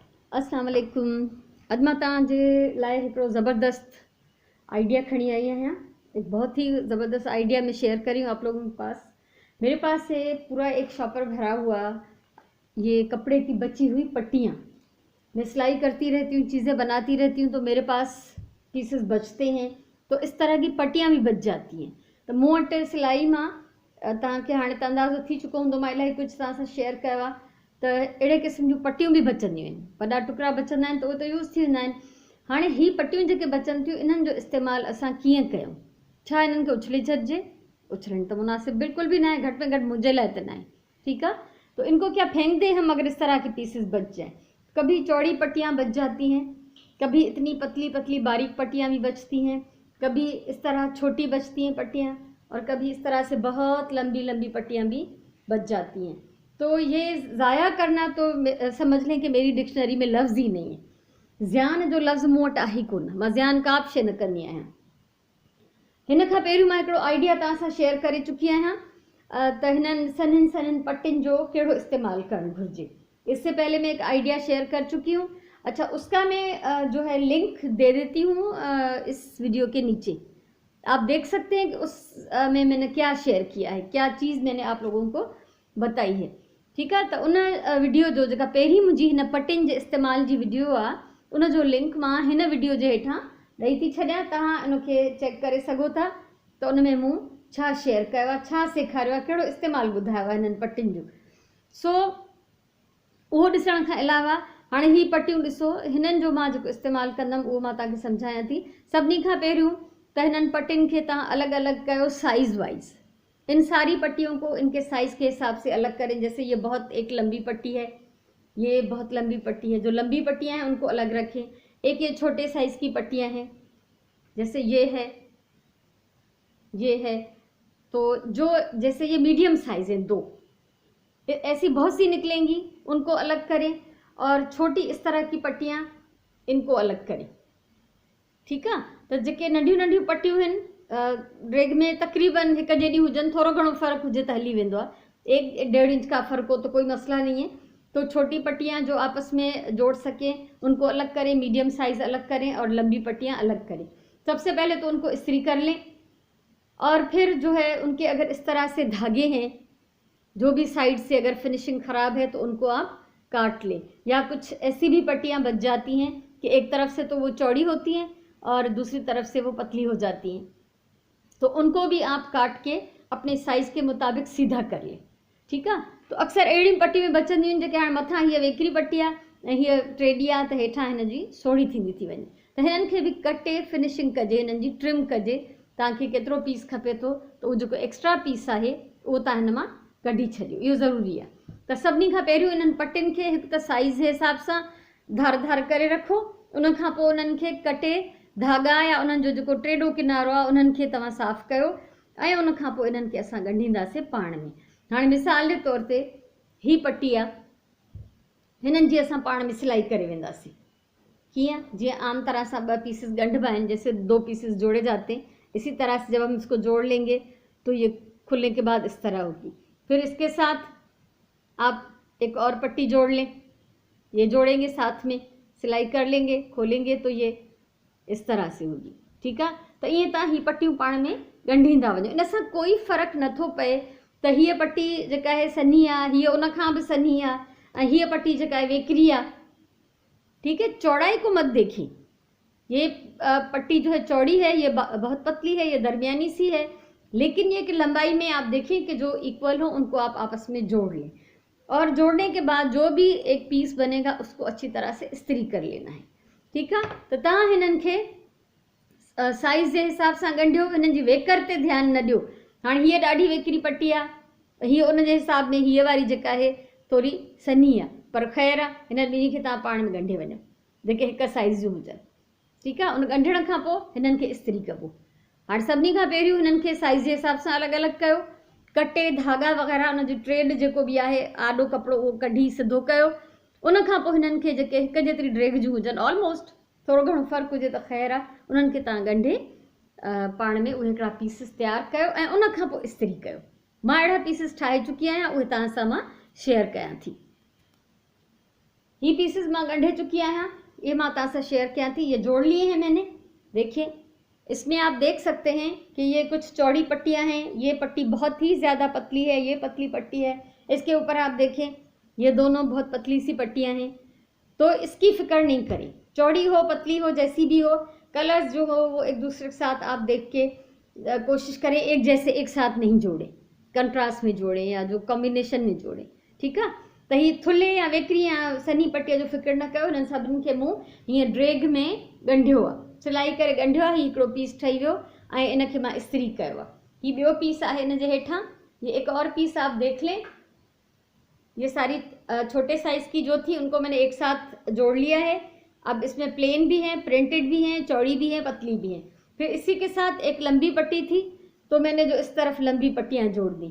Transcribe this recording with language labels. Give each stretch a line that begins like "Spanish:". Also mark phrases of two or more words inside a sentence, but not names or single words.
Sindhi: अस्सलाम वालेकुम। अॼु मां तव्हांजे लाइ हिकिड़ो ज़बरदस्त आइडिया खड़ी आई आहियां।
Hindi: एक बहुत ही ज़बरदस्त आइडिया मैं शेयर कर रही हूँ आप लोगों के पास। मेरे पास है पूरा एक शॉपर भरा हुआ ये कपड़े की बची हुई पट्टियाँ। मैं सिलाई करती रहती हूँ, चीज़ें बनाती रहती हूँ, तो मेरे पास पीसेस बचते हैं, तो इस तरह की पट्टियाँ भी बच जाती हैं।
Sindhi: तो मूं वटि सिलाई मां तव्हांखे हाणे त अंदाज़ो थी चुको हूंदो, मां इलाही कुझु तव्हां सां शेयर कयो आहे। त अहिड़े क़िस्म जूं पट्टियूं बि बचंदियूं आहिनि, वॾा टुकड़ा बचंदा आहिनि त उहे त यूज़ थी वेंदा आहिनि। हाणे हीअ पट्टियूं जेके बचनि थियूं, इन्हनि जो इस्तेमालु असां कीअं कयूं? छा इन्हनि खे उछली छॾिजे? उछलणु त मुनासिब
Hindi: बिल्कुल भी ना है, घट में घट मुझे लिए तो ना है।
Sindhi: ठीक है, तो इनको क्या फेंक दें हम अगर इस तरह के पीसेस बच जाए? कभी चौड़ी पट्टियाँ बच जाती हैं, कभी इतनी पतली पतली बारीक पट्टियाँ भी बचती हैं, कभी इस तरह छोटी बचती हैं पट्टियाँ, और कभी इस तरह से बहुत लंबी लंबी पट्टियाँ भी बच जाती हैं। तो ये ज़ाया करना तो समझ लें कि मेरी डिक्शनरी में लफ्ज़ ही नहीं है। ज़्यान जो लफ्ज़ मूं वटि आहे कोन, मां ज़्यान का बि शइ न कंदी आहियां। हिन खां पहिरियों मां हिकिड़ो आइडिया तव्हां सां शेयर करे चुकी आहियां त हिननि सन्हनि सन्हनि पट्टियुनि जो कहिड़ो इस्तेमालु करणु घुरिजे।
Hindi: इससे पहले मैं एक आइडिया शेयर कर चुकी हूँ। अच्छा, उसका मैं जो है लिंक दे देती हूँ इस वीडियो के नीचे। आप देख सकते हैं कि उस में मैंने क्या शेयर किया है, क्या चीज़ मैंने आप लोगों को बताई है।
Sindhi: ठीक है, तो उन वीडियो जो जेका पहिरीं मुंहिंजी हिन पट्टियुनि जे इस्तेमाल जी वीडियो आहे, उन जो लिंक मां हिन वीडियो जे हेठां ॾेई थी छॾियां। तव्हां इनखे चेक करे सघो था त उन में मूं छा शेयर कयो आहे, छा सेखारियो आहे, कहिड़ो इस्तेमालु ॿुधायो आहे हिननि पट्टियुनि जो। सो उहो ॾिसण खां अलावा हाणे ही पट्टियूं ॾिसो, हिननि जो मां जेको इस्तेमालु कंदमि उहो मां तव्हांखे सम्झायां थी। सभिनी खां पहिरियों त हिननि पट्टियुनि खे तव्हां अलॻि अलॻि कयो साइज़ वाइज।
Hindi: इन सारी पट्टियों को इनके साइज़ के हिसाब से अलग करें। जैसे ये बहुत एक लंबी पट्टी है, ये बहुत लंबी पट्टी है, जो लंबी पट्टियाँ हैं उनको अलग रखें। एक ये छोटे साइज़ की पट्टियाँ हैं, जैसे ये है, ये है, तो जो जैसे ये मीडियम साइज़ है, 2 ऐसी बहुत सी निकलेंगी, उनको अलग करें। और छोटी इस तरह की पट्टियाँ, इनको अलग करें।
Sindhi: ठीक है, तो जेके नंढियूं नंढियूं पट्टियूं आहिनि ड्रेग में तकरीबन हिक जेॾी हुजनि, थोरो घणो फ़र्क़ु हुजे त हली वेंदो आहे।
Hindi: 1-1.5 इंच का फ़र्क हो तो कोई मसला नहीं है। तो छोटी पट्टियाँ जो आपस में जोड़ सकें उनको अलग करें, मीडियम साइज़ अलग करें और लंबी पट्टियाँ अलग करें। सबसे पहले तो उनको इस्त्री कर लें, और फिर जो है उनके अगर इस तरह से धागे हैं, जो भी साइड से अगर फिनिशिंग ख़राब है तो उनको आप काट लें। या कुछ ऐसी भी पट्टियाँ बच जाती हैं कि एक तरफ से तो वो चौड़ी होती हैं और दूसरी तरफ से वो पतली हो जाती हैं, तो उनको भी आप काट के अपने साइज़ के मुताबिक सीधा कर लें।
Sindhi: ठीक है, तो अक्सर अहिड़ियूं पट्टियूं में बचंदियूं आहिनि जेके हाणे मथां हीअ वेकिरी पट्टी आहे ऐं हीअ टेडी आहे, त हेठां हिन जी सोढ़ी थींदी थी वञे। त हिननि खे बि कटे फिनिशिंग कजे, हिननि जी ट्रिम कजे। तव्हांखे केतिरो पीस खपे थो त उहो जेको एक्स्ट्रा पीस आहे उहो तव्हां हिन मां कढी छॾियो, इहो ज़रूरी आहे। त सभिनी खां पहिरियों इन्हनि पट्टियुनि खे हिकु त साइज़ जे हिसाब सां धार धार करे रखो। उन खां पोइ उन्हनि खे कटे धागा या उन्हनि जो जेको टेडो किनारो आहे उन्हनि खे तव्हां साफ़ु कयो, ऐं उन खां पोइ इन्हनि खे असां ॻंढींदासीं पाण में। हाणे मिसाल जे तौर ते ही पट्टी आहे, हिननि जी असां पाण में सिलाई करे वेंदासीं।
Hindi: किया जीअं आम तरह से 2 पीसेस गंढबा हैं, जैसे 2 पीसेस जोड़े जाते हैं, इसी तरह से जब हम इसको जोड़ लेंगे तो ये खुलने के बाद इस तरह होगी। फिर इसके साथ आप एक और पट्टी जोड़ लें, ये जोड़ेंगे साथ में, सिलाई कर लेंगे, खोलेंगे तो ये इस तरह से होगी।
Sindhi: ठीक है, तो ये तव्हां ही पट्टियूं पाण में ॻंढींदा वञो। इन सां कोई फ़र्क़ु नथो पए त हीअ पट्टी जेका आहे सन्ही आहे, हीअ उन खां बि सन्ही आहे, ऐं हीअ पट्टी जेका आहे वेकिरी आहे।
Hindi: ठीक है, चौड़ाई को मत देखिए, ये पट्टी जो है चौड़ी है, ये बहुत पतली है, ये दरमियानी सी है, लेकिन ये कि लंबाई में आप देखें कि जो इक्वल हो उनको आप आपस में जोड़ लें। और जोड़ने के बाद जो भी एक पीस बनेगा उसको अच्छी तरह से इस्त्री कर लेना है।
Sindhi: ठीक है, तो तव्हां हिननि खे साइज़ जे हिसाब सां ॻंढियो, हिननि जी वेकर ते ध्यानु न ॾियो। हाणे हीअ ॾाढी वेकिरी पट्टी आहे, हीअ उन जे हिसाब में हीअ वारी जेका आहे थोरी सन्ही आहे, पर ख़ैरु आहे हिन ॿिन्ही खे तव्हां पाण में ॻंढे वञो जेके हिक साइज़ जूं हुजनि।
Hindi: ठीक है,
Sindhi: उन ॻंढण खां पोइ हिननि खे इस्त्री कबो। हाणे सभिनी खां पहिरियों हिननि खे साइज़ जे हिसाब सां अलॻि अलॻि कयो, कटे धागा वग़ैरह उन जो ट्रेड जेको बि आहे आॾो कपिड़ो उहो कढी सिधो कयो। उन खां पोइ हिननि खे जेके हिक जेतिरी ड्रेग जूं हुजनि, ऑलमोस्ट थोरो घणो फ़र्क़ु हुजे त ख़ैरु आहे, उन्हनि खे तव्हां ॻंढे पाण में उहे हिकिड़ा पीसिस तयारु कयो ऐं उन खां पोइ इस्त्री कयो। मां अहिड़ा पीसिस ठाहे चुकी आहियां, उहे तव्हां सां मां शेयर कयां थी। ही पीसेस मां ॻंढे चुकी आहियां, ये मां तव्हां सां शेयर कयां थी।
Hindi: ये जोड़ लिए हैं मैंने। देखिए इसमें आप देख सकते हैं कि ये कुछ चौड़ी पट्टियां हैं, ये पट्टी बहुत ही ज़्यादा पतली है, ये पतली पट्टी है। इसके ऊपर आप देखें ये दोनों बहुत पतली सी पट्टियां हैं। तो इसकी फिक्र नहीं करें, चौड़ी हो पतली हो जैसी भी हो, कलर्स जो हो वो एक दूसरे के साथ आप देख के कोशिश करें एक जैसे एक साथ नहीं जोड़े, कंट्रास्ट में जोड़ें या जो कॉम्बिनेशन में जोड़ें।
Sindhi: ठीकु आहे। त ही थुल्हे या वेकरी या सनी पट्टीअ जो फिक्र न कयो। हिननि सभिनी खे मूं हीअं ड्रेग में ॻंढियो आहे, सिलाई करे ॻंढियो आहे। हीउ हिकिड़ो पीस ठही वियो ऐं इनखे मां इस्त्री कयो आहे। हीउ ॿियो पीस आहे हिन जे हेठां।
Hindi: ये एक और पीस आप देख लें। ये सारी छोटे साइज़ की जो थी उनको मैंने एक साथ जोड़ लिया है। अब इसमें प्लेन भी हैं, प्रिंटेड भी हैं, चौड़ी भी हैं, पतली भी हैं। फिर इसी के साथ एक लंबी पट्टी थी तो मैंने जो इस तरफ लंबी पट्टियाँ जोड़ दी।